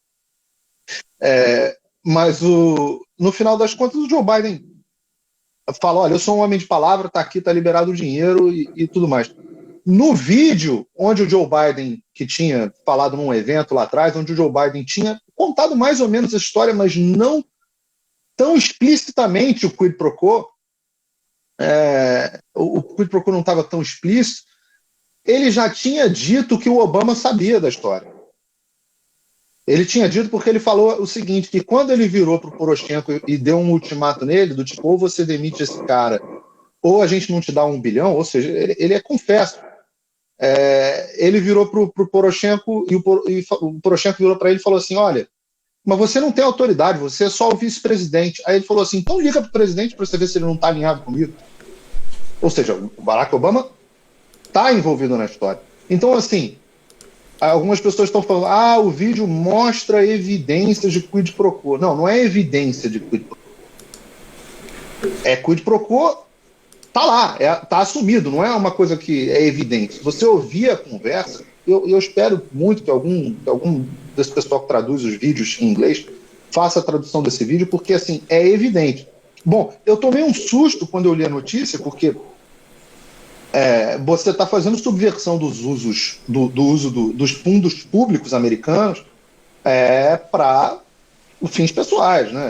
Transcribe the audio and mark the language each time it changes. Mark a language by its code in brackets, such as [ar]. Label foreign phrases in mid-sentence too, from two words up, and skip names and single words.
[pt] Mas no final das contas o Joe Biden fala, olha, eu sou um homem de palavra, tá aqui, tá liberado o dinheiro e tudo mais. No vídeo onde o Joe Biden, que tinha falado num evento lá atrás, onde o Joe Biden tinha contado mais ou menos a história, mas não tão explicitamente o [la] quid pro quo, [pt] o [la] quid pro quo [pt] não estava tão explícito, ele já tinha dito que o Obama sabia da história. Ele tinha dito porque ele falou o seguinte, que quando ele virou para o Poroshenko e deu um ultimato nele, do tipo, ou você demite esse cara, ou a gente não te dá 1 bilhão, ou seja, ele é confesso. Ele virou para o Poroshenko e o Poroshenko virou para ele e falou assim, olha, mas você não tem autoridade, você é só o vice-presidente. Aí ele falou assim, então liga para o presidente para você ver se ele não está alinhado comigo. Ou seja, o Barack Obama está envolvido na história. Então, assim, algumas pessoas estão falando, o vídeo mostra evidências de [la] quid pro quo. [pt] Não, não é evidência de [la] quid pro quo. Quid pro quo, [pt] tá lá, tá assumido, não é uma coisa que é evidente. Se você ouvir a conversa, eu espero muito que algum desse pessoal que traduz os vídeos em inglês faça a tradução desse vídeo, porque, assim, é evidente. Bom, eu tomei um susto quando eu li a notícia, porque você está fazendo subversão dos usos dos fundos públicos americanos para fins pessoais, né?